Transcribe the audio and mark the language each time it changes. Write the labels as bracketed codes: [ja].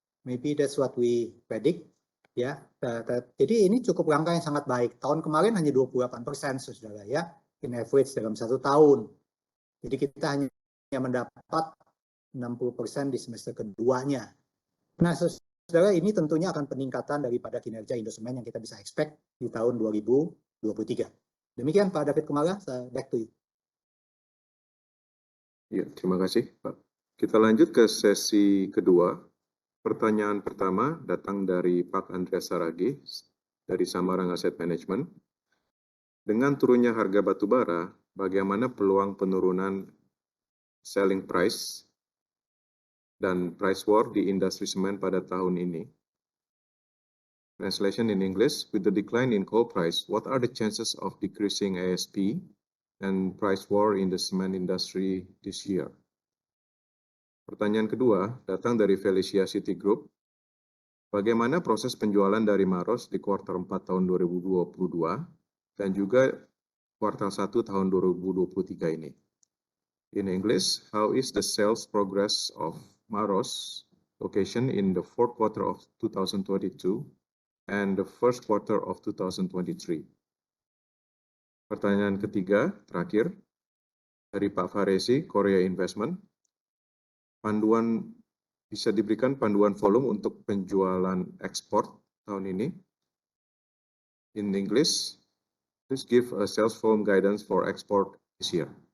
[en] Maybe that's what we predict. [id] Ya, jadi ini cukup angka yang sangat baik. Tahun kemarin hanya 28%, saudara ya, [en] in average [id] dalam 1 tahun. Jadi kita hanya mendapat 60% di semester keduanya. Nah, saudara, ini tentunya akan peningkatan daripada kinerja Indosemen yang kita bisa expect di tahun 2023. Demikian Pak David Kumala, saya [en] back to you. [id] Ya, terima kasih Pak. Kita lanjut ke sesi kedua. Pertanyaan pertama datang dari Pak Andreas Saragi dari Samarang Asset Management. Dengan turunnya harga batu bara, bagaimana peluang penurunan selling price dan price war di industri semen pada tahun ini? [en] Translation in English, with the decline in coal price, what are the chances of decreasing ASP and price war in the cement industry this year? [id] Pertanyaan kedua datang dari Felicia Citigroup. Bagaimana proses penjualan dari Maros di kuartal 4 tahun 2022 dan juga kuartal 1 tahun 2023 ini? [en] In English, how is the sales progress of Maros location in the fourth quarter of 2022 and the first quarter of 2023? [id] Pertanyaan ketiga, terakhir, dari Pak Faresi, Korea Investment. Bisa diberikan panduan volume untuk penjualan ekspor tahun ini? [en] In English, please give a sales volume guidance for export this year.